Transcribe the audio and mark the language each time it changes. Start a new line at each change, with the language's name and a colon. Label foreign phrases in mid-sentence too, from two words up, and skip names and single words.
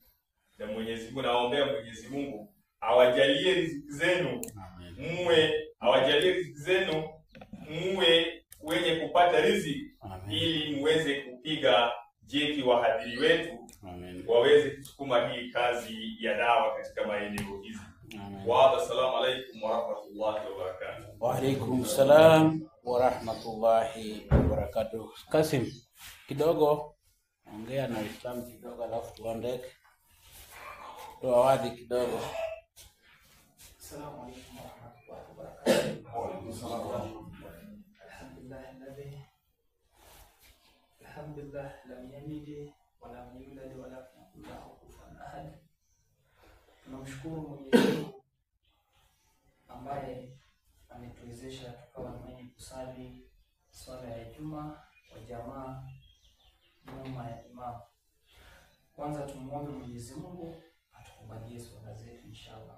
Swahili: Na Mwenyezi Mungu, naombea Mwenyezi Mungu awajalie riziki zenu, muwe wenye kupata riziki. Amen. Ili muweze kupiga jeki wahadhiri wetu. Amen. Waweze kusukuma hii kazi ya dawa katika maeneo hizi.
Arabic: والسلام عليكم ورحمة الله وبركاته. وعليكم السلام ورحمة الله وبركاته.
Swahili: Kasim, kidogo ongea na Islam kidogo, alafu tuandike tuawadi kidogo.
Arabic: السلام عليكم ورحمة الله وبركاته. وعليكم السلام. الحمد لله لم يلد ولم يولد ولم يكن له كفوا أحد.
Swahili: Tunamshukuru Mwenyezi Mungu ambaye ametuwezesha tukawa mwenye kusali swala ya Juma wa jamaa nyuma ya imam. Kwanza tumuombe Mwenyezi Mungu atukubalie swala zetu inshallah.